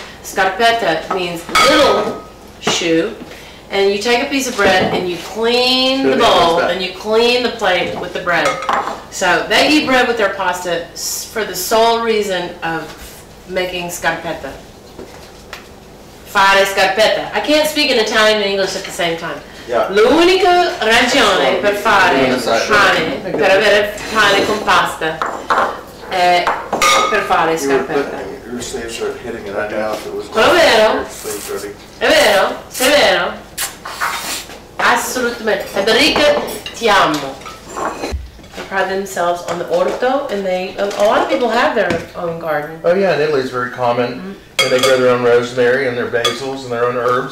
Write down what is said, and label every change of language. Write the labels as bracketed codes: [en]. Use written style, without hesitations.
[en] Scarpetta means little shoe. And you take a piece of bread and you clean the bowl and you clean the plate with the bread. So they eat bread with their pasta for the sole reason of making scarpetta. [it] Fare scarpetta. [en] I can't speak in Italian and English at the same time. Yeah. [it] L'unica ragione per fare pane, per avere pane con pasta, è per fare scarpetta. [en] Your sleeves are hitting it. I know if it was. [it] Quello vero? [en] Sleeves dirty. [it] È vero? È vero? Assolutamente. Federica, ti amo. [en] They pride themselves on the orto, and a lot of people have their own garden. Oh yeah, in Italy it's very common. And they grow their own rosemary and their basils and their own herbs.